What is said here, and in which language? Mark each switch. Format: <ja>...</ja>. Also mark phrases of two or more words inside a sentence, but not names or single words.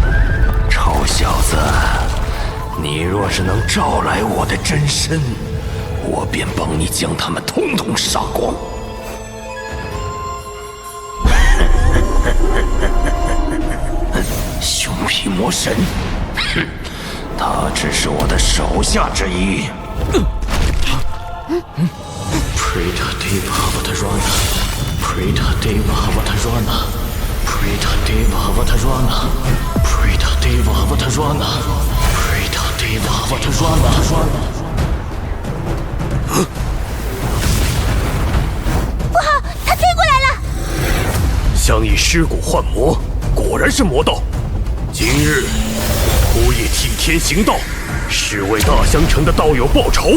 <zh>臭小子，你若是能招来我的真身，我便帮你将他们统统杀光。熊皮魔神，哼，他只是我的手下之一。</zh> <sa>Preta Deva Avatarana, Preta Deva Avatarana, Preta Deva Avatarana, Preta Deva Avatarana, Preta Deva Avatarana。</sa> <zh>不好，他追过来了！想以尸骨换魔，果然是魔道。今日枯叶替天行道，是为大香城的道友报仇。</zh>